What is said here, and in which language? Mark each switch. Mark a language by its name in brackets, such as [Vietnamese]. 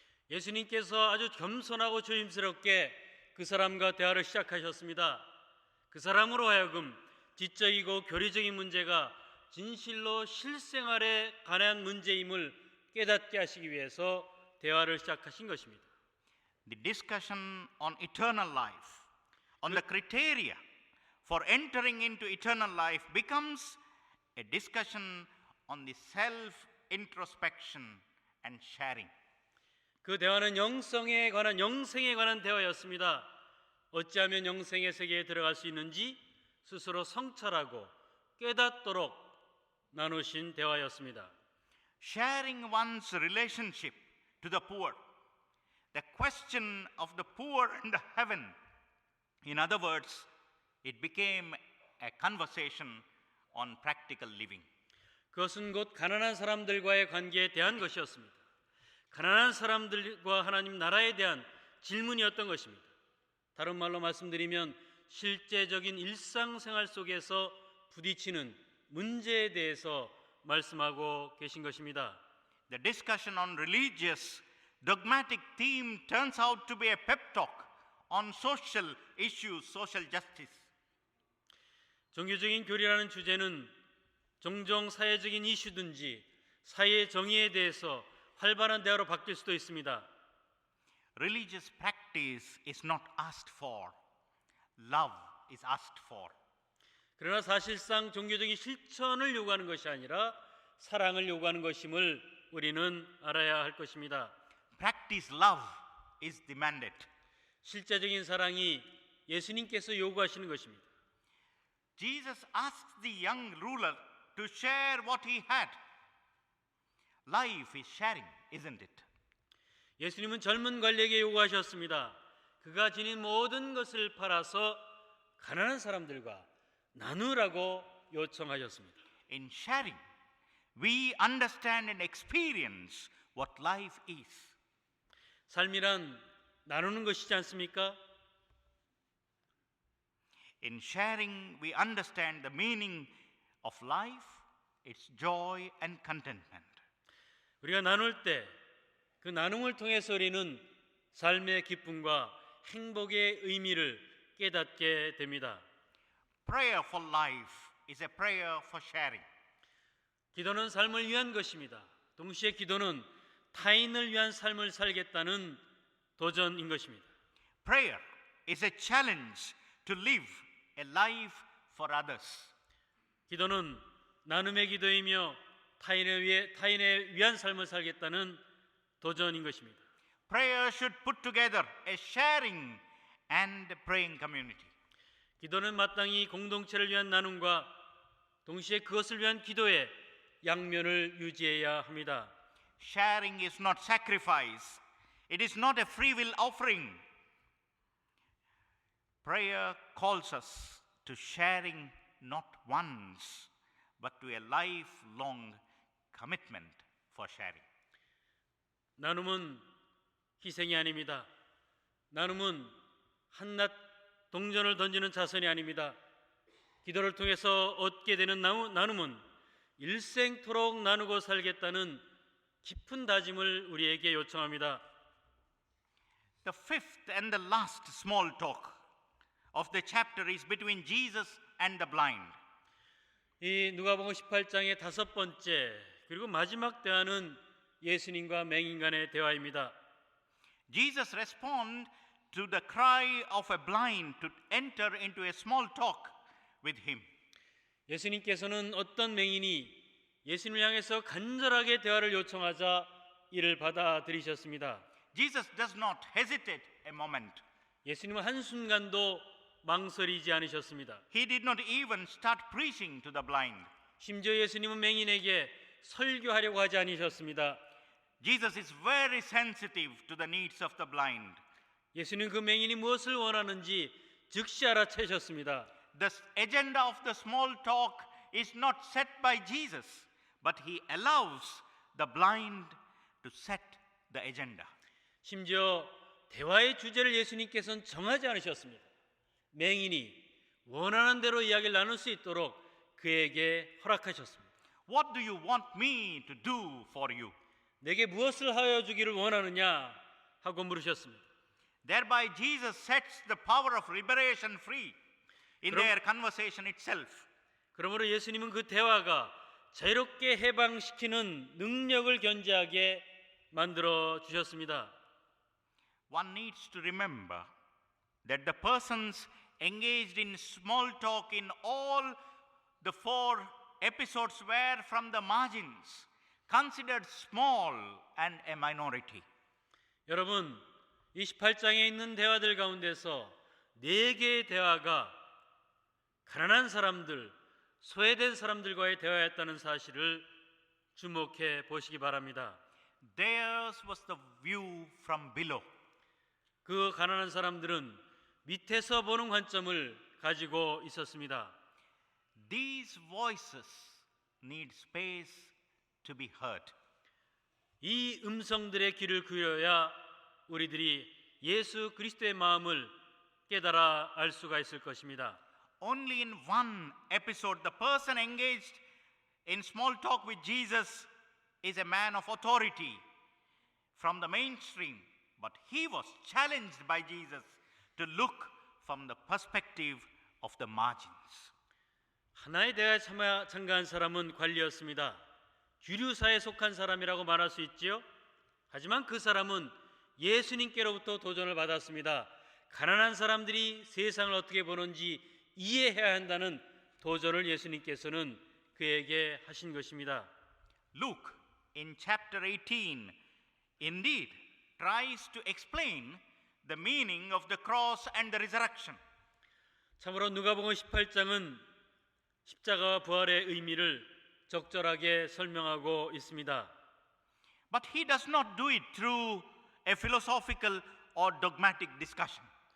[Korean] 예수님께서 아주 겸손하고 조심스럽게 그 사람과 대화를 시작하셨습니다. 그 사람으로 하여금 지적이고 교리적인 문제가 진실로 실생활에 관한 문제임을 깨닫게 하시기 위해서 대화를 시작하신 것입니다. [English] The discussion on eternal life, on the criteria for entering into eternal life becomes a discussion on the self-introspection and sharing. [Korean] 그 대화는 영생에 관한 대화였습니다. 어찌하면 영생의 세계에 들어갈 수 있는지 스스로 성찰하고 깨닫도록 나누신 대화였습니다. [English] Sharing one's relationship to the poor, the question of the poor and the heaven. In other words, it became a conversation on practical living. [Korean] 그것은 곧 가난한 사람들과의 관계에 대한 것이었습니다. 가난한 사람들과 하나님 나라에 대한 질문이었던 것입니다. 다른 말로 말씀드리면 실제적인 일상생활 속에서 부딪히는 문제에 대해서 말씀하고 계신 것입니다. [English] The discussion on religious dogmatic theme turns out to be a pep talk on social issues, social justice. [Korean] 종교적인 교리라는 주제는 종종 사회적인 이슈든지 사회의 정의에 대해서 활발한 대화로 바뀔 수도 있습니다. [English] Religious practice is not asked for. Love is asked for. [Korean] 그러나 사실상 종교적인 실천을 요구하는 것이 아니라 사랑을 요구하는 것임을 우리는 알아야 할 것입니다. [English] Practice love is demanded. [Korean] 실제적인 사랑이 예수님께서 요구하시는 것입니다. [English] Jesus asked the young ruler to share what he had. Life is sharing, isn't it? [Korean] 예수님은 젊은 관리에게 요구하셨습니다. 그가 지닌 모든 것을 팔아서 가난한 사람들과 나누라고 요청하셨습니다. [English] In sharing, we understand and experience what life is. [Korean] 삶이란 나누는 것이지 않습니까? [English] In sharing, we understand the meaning of life, its joy and contentment. [Korean] 우리가 나눌 때 그 나눔을 통해서 우리는 삶의 기쁨과 행복의 의미를 깨닫게 됩니다. [English] Prayer for life is a prayer for sharing. [Korean] 기도는 삶을 위한 것입니다. 동시에 기도는 타인을 위한 삶을 살겠다는 도전인 것입니다. [English] Prayer is a challenge to live a life for others. [Korean] 기도는 나눔의 기도이며 타인을 위한 삶을 살겠다는 도전인 것입니다. [English] Prayer should put together a sharing and praying community. [Korean] 기도는 마땅히 공동체를 위한 나눔과 동시에 그것을 위한 기도의 양면을 유지해야 합니다. [English] Sharing is not sacrifice. It is not a free will offering. Prayer calls us to sharing not once, but to a lifelong commitment for sharing. [Korean] 나눔은 희생이 아닙니다. 나눔은 한낱 동전을 던지는 자선이 아닙니다. 기도를 통해서 얻게 되는 나눔은 일생토록 나누고 살겠다는 깊은 다짐을 우리에게 요청합니다. [English] The fifth and the last small talk of the chapter is between Jesus and the blind. [Korean] 이 누가복음 18장의 다섯 번째 그리고 마지막 대화는 예수님과 맹인 간의 대화입니다. [English] Jesus responds to the cry of a blind to enter into a small talk with him. [Korean] 예수님께서는 어떤 맹인이 예수님을 향해서 간절하게 대화를 요청하자 이를 받아들이셨습니다. [English] Jesus does not hesitate a moment. [Korean] 예수님은 한순간도 망설이지 않으셨습니다. [English] He did not even start preaching to the blind. [Korean] 심지어 예수님은 맹인에게 설교하려고 하지 않으셨습니다. [English] Jesus is very sensitive to the needs of the blind. [Korean] 예수님은 그 맹인이 무엇을 원하는지 즉시 알아채셨습니다. [English] The agenda of the small talk is not set by Jesus, but he allows the blind to set the agenda. [Korean] 심지어 대화의 주제를 예수님께서는 정하지 않으셨습니다. 맹인이 원하는 대로 이야기를 나눌 수 있도록 그에게 허락하셨습니다. [English] What do you want me to do for you? [Korean] 내게 무엇을 하여 주기를 원하느냐 하고 물으셨습니다. [English] Thereby Jesus sets the power of liberation free in their conversation itself. [Korean] 그러므로 예수님은 그 대화가 자유롭게 해방시키는 능력을 견지하게 만들어 주셨습니다. [English] One needs to remember that the persons engaged in small talk in all the 4 episodes were from the margins, considered small and a minority. [Korean] 여러분, 28장에 있는 대화들 가운데서 4개의 대화가 가난한 사람들, 소외된 사람들과의 대화였다는 사실을 주목해 보시기 바랍니다. [English] Theirs was the view from below. [Korean] 그 가난한 사람들은 밑에서 보는 관점을 가지고 있었습니다. [English] These voices need space to be heard. [Korean] 이 음성들의 귀를 기울여야 우리들이 예수 그리스도의 마음을 깨달아 알 수가 있을 것입니다. [English] Only in one episode, the person engaged in small talk with Jesus is a man of authority from the mainstream, but he was challenged by Jesus to look from the perspective of the margins. [Korean] 하나의 대화에 참가한 사람은 관리였습니다. 주류사에 속한 사람이라고 말할 수 있지요. 하지만 그 사람은 예수님께로부터 도전을 받았습니다. 가난한 사람들이 세상을 어떻게 보는지 이해해야 한다는 도전을 예수님께서는 그에게 하신 것입니다. [English] Luke in chapter 18 indeed tries to explain the meaning of the cross and the resurrection. [Korean] 참으로 누가복음 18장은 십자가와 부활의 의미를 적절하게 설명하고 있습니다. [English] But he does not do it through a philosophical or dogmatic discussion.